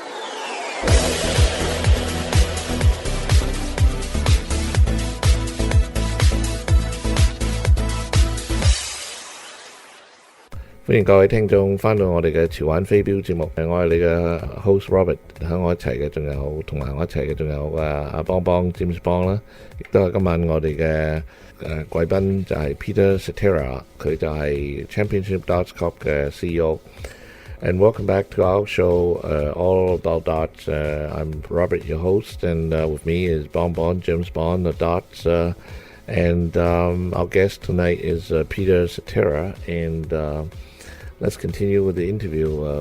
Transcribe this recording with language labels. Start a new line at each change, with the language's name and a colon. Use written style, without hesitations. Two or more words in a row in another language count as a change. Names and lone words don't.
Cantonese: 歡迎各位聽眾翻到我哋嘅潮玩飛鏢節目，我係你嘅 host Robert， 喺我一齊嘅仲有同埋我一齊嘅仲有阿邦邦 James Bong 啦，亦都係今晚我哋嘅貴賓就係 Peter Cetera， 佢就係 Championship Darts Cup 嘅 CEO。
English: And welcome back to our show, All About Darts. I'm Robert, your host, and with me is Bon James Bond, the darts. And our guest tonight is Peter Cetera. And let's continue with the interview.